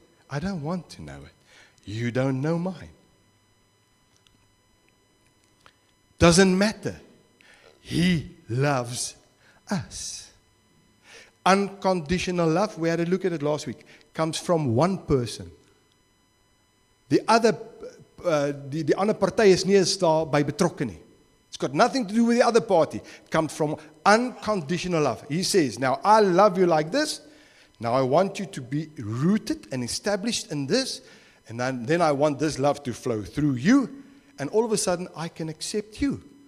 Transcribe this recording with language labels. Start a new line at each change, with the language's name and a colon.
English: I don't want to know it. You don't know mine. Doesn't matter. He loves us. Unconditional love, we had a look at it last week, comes from one person. The other
Afrikaans: die ander party is nie eens daar by betrokke nie.
English: It's got nothing to do with the other party. It comes from unconditional love. He says, now I love you like this. Now I want you to be rooted and established in this. And then I want this love to flow through you. And all of a sudden, I can accept you.